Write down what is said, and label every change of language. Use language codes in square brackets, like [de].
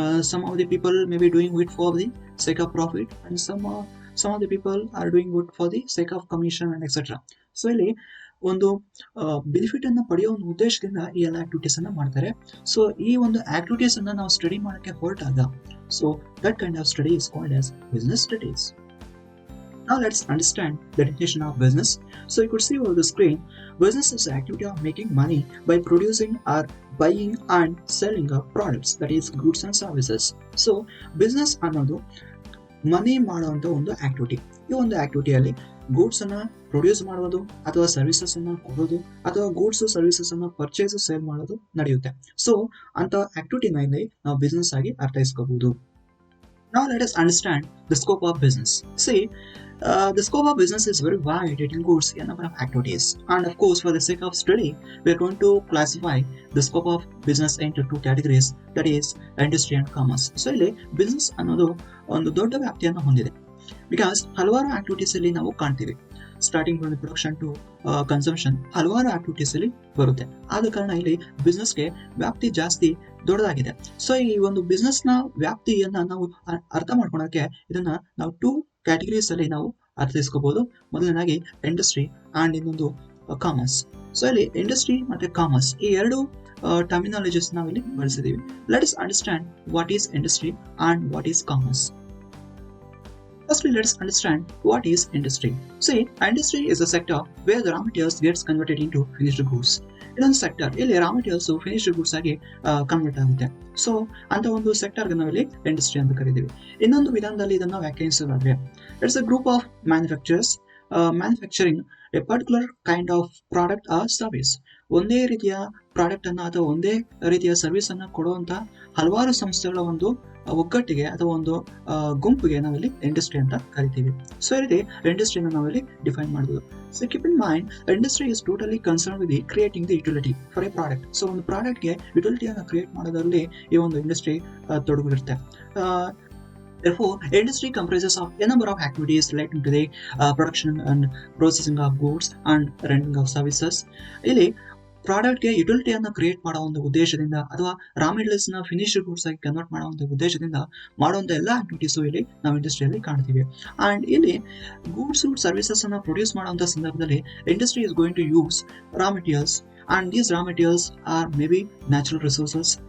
[en] Some of the people may be doing it for the sake of profit and some of the people are doing it for the sake of commission and etc. [kn] So ಇಲ್ಲಿ ಒಂದು benefit ಅನ್ನ ಪಡೆಯೋ ಒಂದು ಉದ್ದೇಶದಿಂದ ಈ ಎಲ್ಲ activities ಅನ್ನ ಮಾಡ್ತಾರೆ. [en] so [kn] ಈ ಒಂದು ಆಕ್ಟಿವಿಟೀಸ್ ಅನ್ನ ನಾವು ಸ್ಟಡಿ ಮಾಡಕ್ಕೆ ಹೊರಟಾಗ, [en] So that kind of study is called as business studies. Now let's understand the definition of business. So you could see over the screen, business is the activity of making money by producing or buying and selling of products, that is goods and services. [kn] So business ಅನ್ನೋದು ಮನಿ ಮಾಡುವಂತ ಒಂದು activity. ಈ ಒಂದು ಆಕ್ಟಿವಿಟಿಯಲ್ಲಿ goods ಅನ್ನ produce ಮಾಡೋದು ಅಥವಾ services ಅನ್ನ ಕೊಡೋದು ಅಥವಾ ಗೂಡ್ಸ್ ಸರ್ವಿಸಸ್ ಅನ್ನ ಪರ್ಚೇಸ್ ಸೇಲ್ ಮಾಡೋದು ನಡೆಯುತ್ತೆ. ಸೊ ಅಂತ ಆಕ್ಟಿವಿಟಿನ ಇಲ್ಲಿ ನಾವು ಬಿಸ್ನೆಸ್ ಆಗಿ ಅರ್ಥೈಸ್ಕೋಬಹುದು. [en] Now let us understand the scope of business. See, the scope of business is very wide. It includes a number of activities, and of course, for the sake of study, we are going to classify the scope of business into two categories, that is industry and commerce. [kn] So ಇಲ್ಲಿ business ಅನ್ನೋದು ಒಂದು ದೊಡ್ಡ ವ್ಯಾಪ್ತಿಯನ್ನು ಹೊಂದಿದೆ, because ಹಲವಾರು activities ಅಲ್ಲಿ ನಾವು ಕಾಣ್ತೀವಿ. [en] starting from production to consumption [kn] ಹಲವಾರು ಆಕ್ಟಿವಿಟೀಸ್ ಅಲ್ಲಿ ಬರುತ್ತೆ. ಆದ ಕಾರಣ ಇಲ್ಲಿ ಬಿಸ್ನೆಸ್ಗೆ ವ್ಯಾಪ್ತಿ ಜಾಸ್ತಿ ದೊಡ್ಡದಾಗಿದೆ. ಸೊ ಈ ಒಂದು ಬಿಸ್ನೆಸ್ ನ ವ್ಯಾಪ್ತಿಯನ್ನ ನಾವು ಅರ್ಥ ಮಾಡ್ಕೊಳಕ್ಕೆ ಇದನ್ನ ನಾವು ಟೂ ಕ್ಯಾಟಗರೀಸ್ ಅಲ್ಲಿ ನಾವು ಅರ್ಥೈಸ್ಕೋಬಹುದು. ಮೊದಲನೇದಾಗಿ ಇಂಡಸ್ಟ್ರಿ ಅಂಡ್ ಇನ್ನೊಂದು ಕಾಮರ್ಸ್. ಸೊ ಇಲ್ಲಿ ಇಂಡಸ್ಟ್ರಿ ಮತ್ತೆ ಕಾಮರ್ಸ್ ಈ ಎರಡು ಟರ್ಮಿನಾಲಜೀಸ್ ನಾವು ಇಲ್ಲಿ ಬಳಸಿದೀವಿ. [en] Let us understand what is industry and what is commerce. Firstly, let's understand what is industry. See, industry is a sector where the raw materials gets converted into finished goods. [kn] ಇದೊಂದು sector, ಇಲ್ಲಿ raw materials finished goods ಆಗಿ convert ಆಗುತ್ತೆ. So ಅಂತ ಒಂದು sector ನಾವಿಲ್ಲಿ industry ಅಂತ ಕರಿತೀವಿ. ಇನ್ನೊಂದು ವಿಧಾನದಲ್ಲಿ ಇದನ್ನು ವ್ಯಾಖ್ಯಾನಿಸೋದಾದ್ರೆ, [en] It's a group of manufacturers manufacturing a particular kind of product or service. [kn] ಒಂದೇ ರೀತಿಯ ಪ್ರಾಡಕ್ಟ್ ಅನ್ನ ಅಥವಾ ಒಂದೇ ರೀತಿಯ ಸರ್ವಿಸ್ ಅನ್ನ ಕೊಡುವಂತ ಹಲವಾರು ಸಂಸ್ಥೆಗಳ ಒಂದು ಒಗ್ಗಟ್ಟಿಗೆ ಅಥವಾ ಒಂದು ಗುಂಪಿಗೆ ನಾವಿಲ್ಲಿ ಇಂಡಸ್ಟ್ರಿ ಅಂತ ಕರಿತೀವಿ. ಸೊ ಈ ರೀತಿ ಇಂಡಸ್ಟ್ರಿನ ನಾವಿಲ್ಲಿ ಡಿಫೈನ್ ಮಾಡಬಹುದು. [en] So keep in mind, industry is totally concern with the creating the utility for a product. [kn] So ಒಂದು ಪ್ರಾಡಕ್ಟ್ಗೆ ಯುಟಿಲಿಟಿಯನ್ನು ಕ್ರಿಯೇಟ್ ಮಾಡೋದ್ರಲ್ಲಿ ಈ ಒಂದು industry ತೊಡಗಿರುತ್ತೆ. [en] Therefore, industry comprises of a number of activities relating to the production and processing of goods and rendering of services. [kn] ಇಲ್ಲಿ ಪ್ರಾಡಕ್ಟ್ಗೆ ಯುಟಿಲಿಟಿಯನ್ನು create ಮಾಡೋ ಒಂದು ಉದ್ದೇಶದಿಂದ ಅಥವಾ raw materials ನ ಫಿನಿಶ್ಡ್ ಗೂಡ್ಸ್ ಆಗಿ ಕನ್ವರ್ಟ್ ಮಾಡೋ ಒಂದು ಉದ್ದೇಶದಿಂದ ಮಾಡುವಂತ ಎಲ್ಲ ಆಕ್ಟಿವಿಟೀಸು ಇಲ್ಲಿ ನಾವು ಇಂಡಸ್ಟ್ರಿಯಲ್ಲಿ ಕಾಣ್ತೀವಿ. ಅಂಡ್ ಇಲ್ಲಿ ಗೂಡ್ಸ್ ಸರ್ವಿಸಸ್ ಅನ್ನ ಪ್ರೊಡ್ಯೂಸ್ ಮಾಡುವಂತ ಸಂದರ್ಭದಲ್ಲಿ [en] Industry is going to use raw materials, and these raw materials are may be natural resources.